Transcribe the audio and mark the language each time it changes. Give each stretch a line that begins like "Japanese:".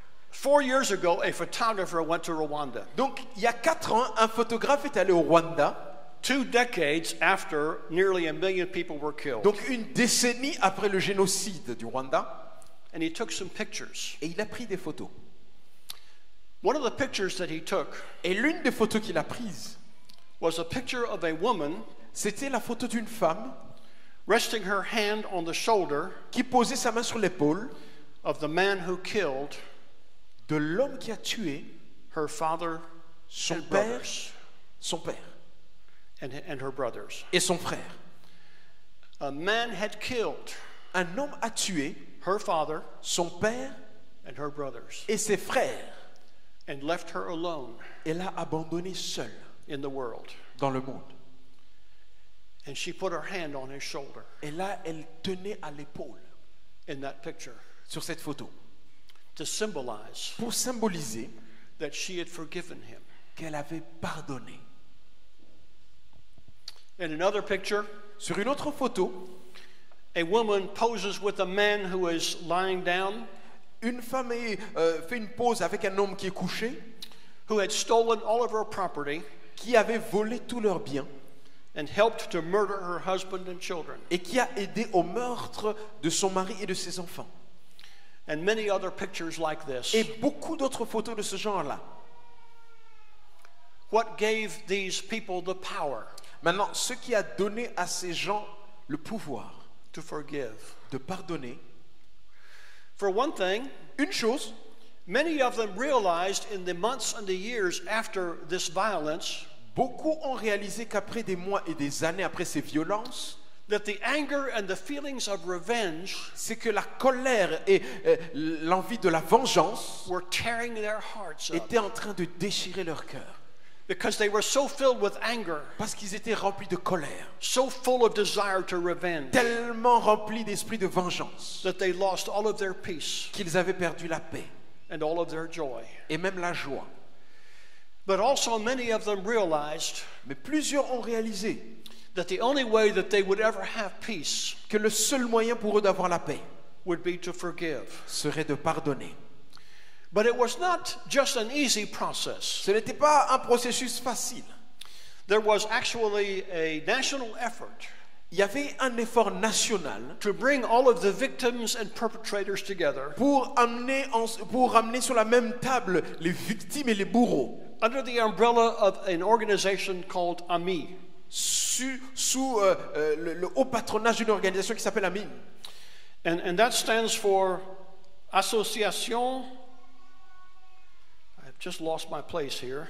English: 4 years ago, a photographer went to Rwanda.
French: Donc il y a 4 ans, un photographe est allé au Rwanda.
English: 2 decades after nearly 1 million people were killed.
French: Donc une décennie après le génocide du Rwanda.
English: And he took some pictures.
French: Et il a pris des photos.
English: One of the pictures that he took
French: Et l'une des photos qu'il a prises,
English: was a picture of a woman
French: c'était la photo d'une femme
English: resting her hand on the shoulder
French: qui posait sa main sur l'épaule
English: of the man who killed
French: de l'homme qui a tué
English: her father
French: son
English: and
French: père,
English: brothers
French: son père
English: and her brothers.
French: et son frère.
English: A man had killed
French: Un homme a tué
English: her father
French: son père
English: and her brothers
French: et ses frères
English: and left her alone
French: et l'a abandonné seule
English: in the world.
French: dans le monde.
English: And she put her hand on his shoulder
French: Et là, elle tenait à l'épaule
English: in that picture
French: sur cette photo
English: to symbolize
French: pour symboliser
English: that she had forgiven him.
French: qu'elle avait pardonné.
English: In another picture,
French: Sur une autre photo,
English: a woman poses with a man who is lying down,
French: une femme fait une pose avec un homme qui est couché,
English: who had stolen all of her property
French: qui avait volé tous leurs biens
English: and helped to murder her husband and children,
French: et qui a aidé au meurtre de son mari et de ses enfants.
English: and many other pictures like this.
French: Et beaucoup d'autres photos de ce genre-là.
English: What gave these people the power
French: Maintenant, ce qui a donné à ces gens le pouvoir
English: to forgive?
French: de pardonner,
English: For one thing,
French: une chose,
English: many of them realized in the months and the years after this violence
French: beaucoup ont réalisé qu'après des mois et des années après ces violences,
English: that the anger and the feelings of revenge
French: c'est que la colère et l'envie de la vengeance
English: were tearing their hearts up
French: étaient en train de déchirer leur cœur.
English: because they were so filled with anger,
French: Parce qu'ils étaient remplis de colère,
English: so full of desire to revenge,
French: tellement remplis d'esprit de vengeance,
English: that they lost all of their peace
French: qu'ils avaient perdu la paix
English: and all of their joy.
French: et même la joie.
English: But also many of them realized
French: Mais plusieurs ont réalisé
English: that the only way that they would ever have peace
French: que le seul moyen pour eux d'avoir la paix
English: would be to forgive.
French: serait de pardonner.
English: But it was not just an easy process.
French: Ce n'était pas un processus facile.
English: There was actually a national effort
French: Il y avait un effort national
English: to bring all of the victims and perpetrators together
French: pour ramener sur la même table les victimes et les bourreaux
English: under the umbrella of an organization called AMI.
French: sous le haut patronage d'une organisation qui s'appelle AMI.
English: And that stands for Association. I've just lost my place here.